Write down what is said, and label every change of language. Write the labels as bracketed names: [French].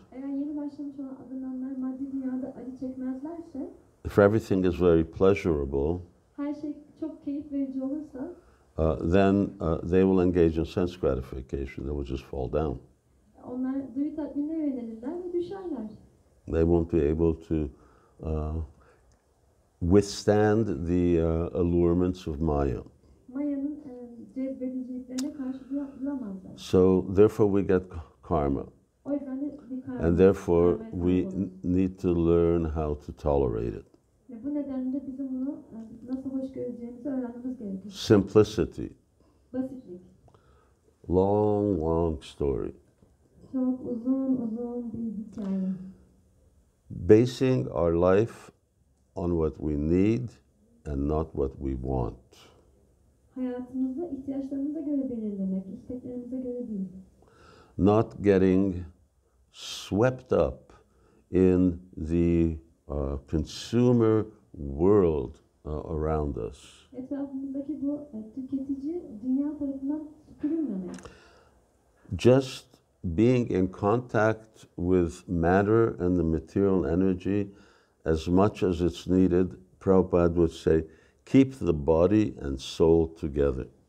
[Turkish] Eğer yeni başlamış olan adamlar maddi dünyada acı çekmezlerse, [English] if everything is very pleasurable, [Turkish] her şey çok keyif verici olursa, [English] then they will engage in sense gratification. They will just fall down. [Turkish] onlar duyu tatminine yönelirler ve düşerler. [English] They won't be able to withstand the allurements of Maya. [Turkish] Maya'nın cezbediciliklerine karşı duramazlar. [English] So therefore we get karma. [Turkish] O yüzden de bir karma. [English] And therefore [Turkish] karmaya [English] we [Turkish] sahip oluruz. [English] need to learn how to tolerate it. [Turkish] Ve bu nedenle de bizim bunu nasıl hoş göreceğimizi öğrenmemiz gerekir. [English] Simplicity. [Turkish] Basitlik. [English] Long story. [Turkish] Çok uzun bir hikaye. [English] Basing our life on what we need and not what we want. [Turkish] Hayatımızı ihtiyaçlarımıza göre belirlemek, isteklerimize göre değil. [English] Not getting swept up in the consumer world around us. [Turkish] Etrafımızdaki bu tüketici dünya tarafından süpürülmemek. [English] Just being in contact with matter and the material energy as much as it's needed, Prabhupada would say, keep the body and soul together.